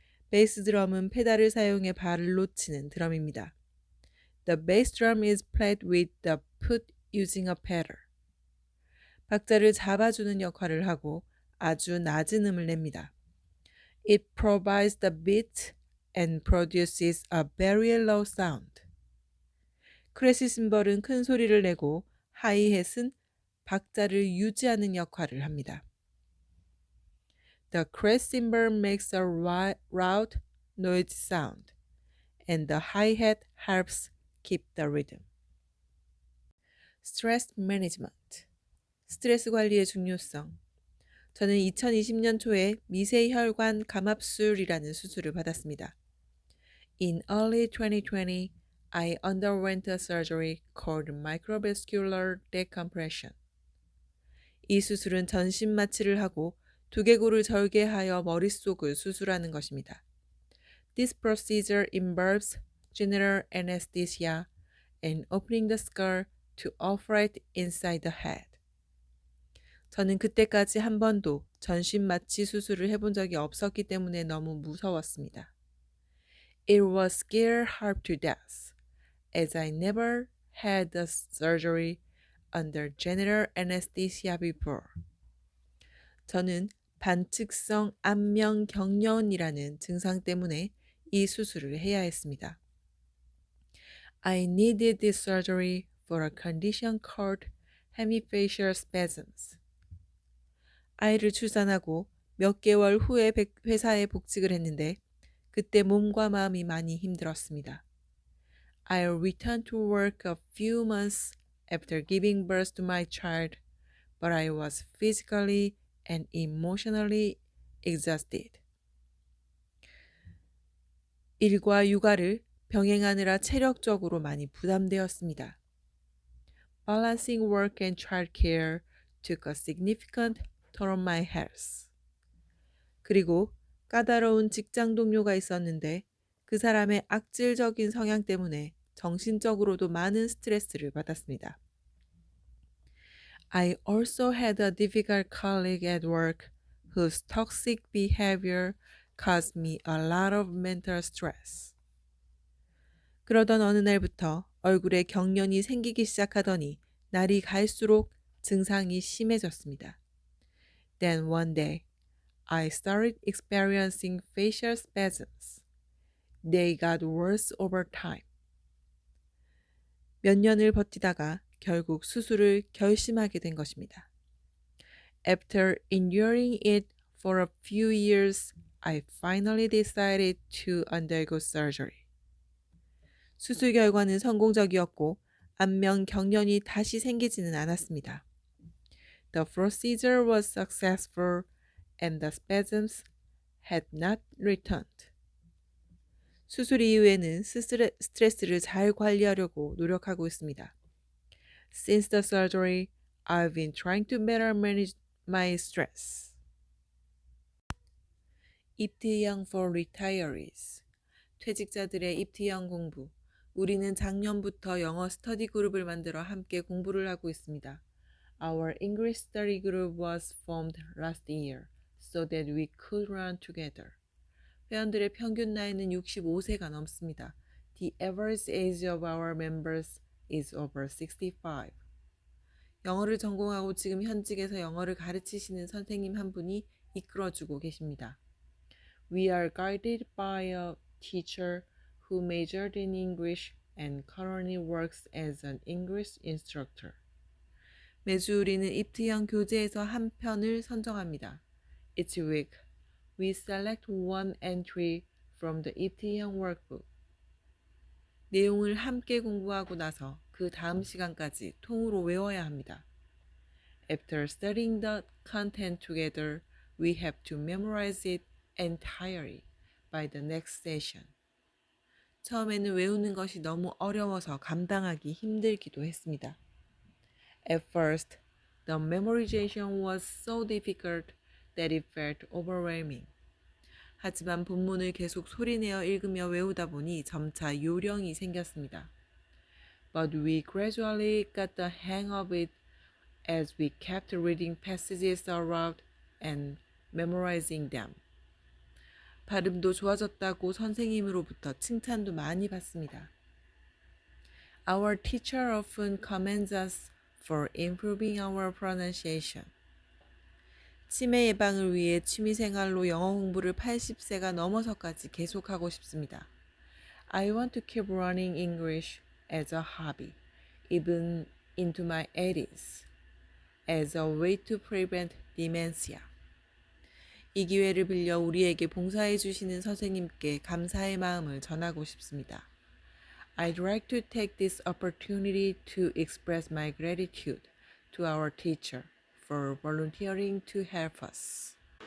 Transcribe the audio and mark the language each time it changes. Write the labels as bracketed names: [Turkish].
[Korean] 베이스 드럼은 페달을 사용해 발로 치는 드럼입니다. [English] The bass drum is played with the foot using a pedal. [Korean] 박자를 잡아주는 역할을 하고 아주 낮은 음을 냅니다. [English] It provides the beat and produces a very low sound. [Korean] 크래시 심벌은 큰 소리를 내고 하이햇은 박자를 유지하는 역할을 합니다. [English] The crash cymbal makes a loud noise sound, and the hi-hat helps keep the rhythm. Stress management. [Korean] 스트레스 관리의 중요성. 저는 2020년 초에 미세혈관 감압술이라는 수술을 받았습니다. [English] In early 2020, I underwent a surgery called microvascular decompression. [Korean] 이 수술은 전신 마취를 하고 두개골을 절개하여 머릿속을 수술하는 것입니다. [English] This procedure involves general anesthesia and opening the skull to operate inside the head. [Korean] 저는 그때까지 한 번도 전신 마취 수술을 해본 적이 없었기 때문에 너무 무서웠습니다. [English] It was scared half to death, as I never had the surgery under general anesthesia before. [Korean] 저는 반측성 안면 경련이라는 증상 때문에 이 수술을 해야 했습니다. [English] I needed this surgery for a condition called hemifacial spasms. [Korean] 아이를 출산하고 몇 개월 후에 회사에 복직을 했는데 그때 몸과 마음이 많이 힘들었습니다. [English] I returned to work a few months after giving birth to my child, but I was physically and emotionally exhausted. [Korean] 일과 육아를 병행하느라 체력적으로 많이 부담되었습니다. [English] Balancing work and childcare took a significant toll on my health. [Korean] 그리고 까다로운 직장 동료가 있었는데 그 사람의 악질적인 성향 때문에 정신적으로도 많은 스트레스를 받았습니다. [English] I also had a difficult colleague at work whose toxic behavior caused me a lot of mental stress. [Korean] 그러던 어느 날부터 얼굴에 경련이 생기기 시작하더니 날이 갈수록 증상이 심해졌습니다. [English] Then one day, I started experiencing facial spasms. They got worse over time. [Korean] 몇 년을 버티다가 결국 수술을 결심하게 된 것입니다. [English] After enduring it for a few years, I finally decided to undergo surgery. [Korean] 수술 결과는 성공적이었고 안면 경련이 다시 생기지는 않았습니다. [English] The procedure was successful and the spasms had not returned. [Korean] 수술 이후에는 스트레스를 잘 관리하려고 노력하고 있습니다. [English] Since the surgery, I've been trying to better manage my stress. 입티형 for retirees. [Korean] 퇴직자들의 입티형 공부. 우리는 작년부터 영어 스터디 그룹을 만들어 함께 공부를 하고 있습니다. [English] Our English study group was formed last year so that we could learn together. [Korean] 회원들의 평균 나이는 65세가 넘습니다. [English] The average age of our members is over 65. [Korean] 영어를 전공하고 지금 현직에서 영어를 가르치시는 선생님 한 분이 이끌어주고 계십니다. [English] We are guided by a teacher who majored in English and currently works as an English instructor. [Korean] 매주 우리는 입티형 교재에서 한 편을 선정합니다. [English] Each week, we select one entry from the 입티형 workbook. [Korean] 내용을 함께 공부하고 나서 그 다음 시간까지 통으로 외워야 합니다. [English] After studying the content together, we have to memorize it entirely by the next session. [Korean] 처음에는 외우는 것이 너무 어려워서 감당하기 힘들기도 했습니다. [English] At first, the memorization was so difficult that it felt overwhelming. [Korean] 하지만 본문을 계속 소리내어 읽으며 외우다 보니 점차 요령이 생겼습니다. [English] But we gradually got the hang of it as we kept reading passages aloud and memorizing them. [Korean] 발음도 좋아졌다고 선생님으로부터 칭찬도 많이 받습니다. [English] Our teacher often commends us for improving our pronunciation. [Korean] 치매 예방을 위해 취미생활로 영어 공부를 80세가 넘어서까지 계속하고 싶습니다. [English] I want to keep learning English as a hobby, even into my 80s, as a way to prevent dementia. [Korean] 이 기회를 빌려 우리에게 봉사해 주시는 선생님께 감사의 마음을 전하고 싶습니다. [English] I'd like to take this opportunity to express my gratitude to our teacher for volunteering to help us.